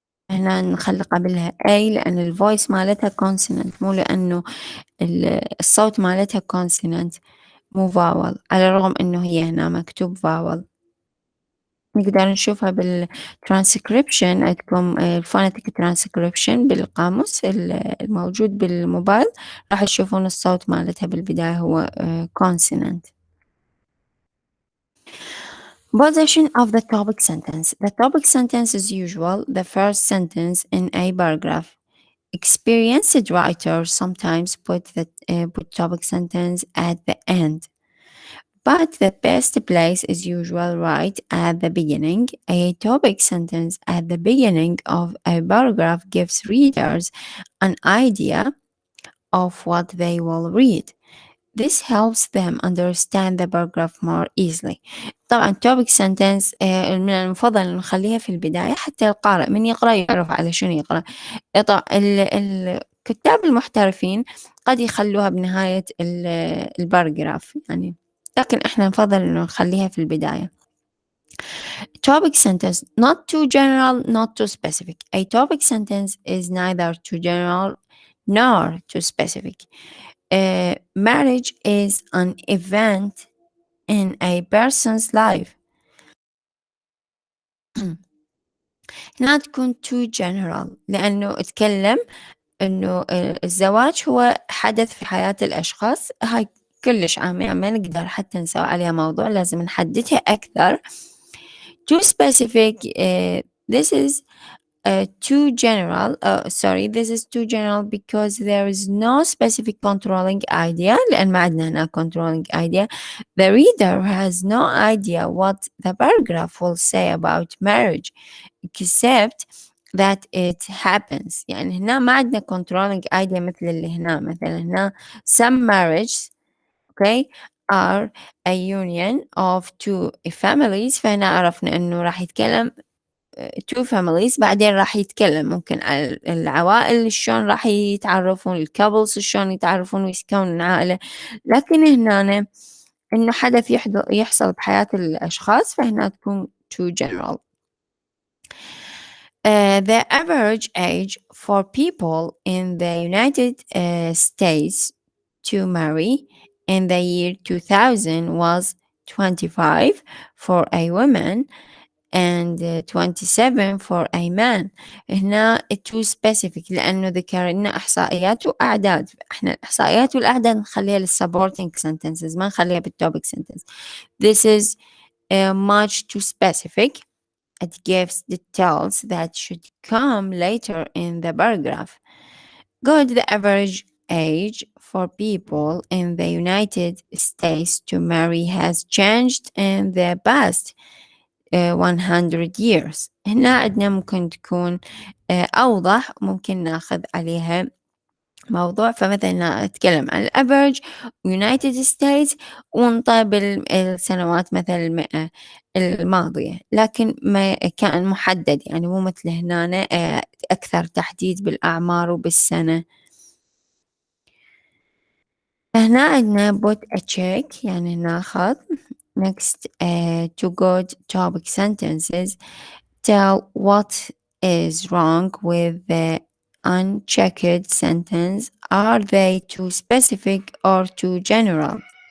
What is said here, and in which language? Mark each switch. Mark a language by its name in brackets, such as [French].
[Arabic] هنا نخلي قبلها A لأن الفويس مالتها consonant، مو لأنه الصوت مالتها consonant مو vowel، على الرغم إنه هي هنا مكتوب vowel. نقدر نشوفها بالترانسكريبشن، عندكم الفونيتيك ترانسكريبشن بالقاموس الموجود بالموبايل، راح تشوفون الصوت مالتها بالبداية هو consonant. [English] Position of the topic sentence. The topic sentence is usual the first sentence in a paragraph. Experienced writers sometimes put topic sentence at the end, but the best place is usual right at the beginning. A topic sentence at the beginning of a paragraph gives readers an idea of what they will read. This helps them understand the paragraph more easily. [Arabic] طبعا topic sentence من المفضل نخليها في البداية حتى القارئ من يقرأ يعرف على شنو يقرأ. طبعا الكتاب المحترفين قد يخلوها بنهاية الباراجراف يعني، لكن احنا نفضل انه نخليها في البداية. [English] Topic sentence not too general not too specific. A topic sentence is neither too general nor too specific. Marriage is an event in a person's life. [Arabic] هنا تكون too general لأنه اتكلم إنه الزواج هو حدث في حياة الأشخاص، هاي كلش عامة ما نقدر حتى نسوي عليها موضوع، لازم نحددها أكثر. [English] Too specific this is too general. This is too general because there is no specific controlling idea. [Arabic] لأن ما عندنا هنا controlling idea. [English] The reader has no idea what the paragraph will say about marriage except that it happens. [Arabic] يعني هنا ما عندنا controlling idea مثل اللي هنا. مثلا هنا [English] some marriages, okay, are a union of two families. [Arabic] فهنا عرفنا إنه راح يتكلم [English] two families. [Arabic] بعدين راح يتكلم ممكن على العوائل شلون راح يتعرفون، الcouples شلون يتعرفون ويكونون عائلة. لكن هنا إنه حدث يحصل بحياة الأشخاص، فهنا تكون too general. [English] The average age for people in the United States to marry in the year 2000 was 25 for a woman and 27 for a man. [Arabic] هنا too specific لأنه ذكر لنا إحصائيات وأعداد. إحنا الإحصائيات والأعداد نخليها للsupporting sentences، ما نخليها بالtopic sentence. [English] This is much too specific. It gives details that should come later in the paragraph. Good, the average age for people in the United States to marry has changed in the past 100 years. [Arabic] هنا عندنا ممكن تكون أوضح، ممكن ناخذ عليها موضوع. فمثلا أتكلم عن الأفرج United States ونطيب السنوات مثلا المئة الماضية، لكن ما كان محدد، يعني مو مثل هنا أكثر تحديد بالأعمار وبالسنة. هنا عندنا [English] put a check [Arabic] يعني ناخذ. [English] next to good topic sentences tell what is wrong with the unchecked sentence. Are they too specific or too general?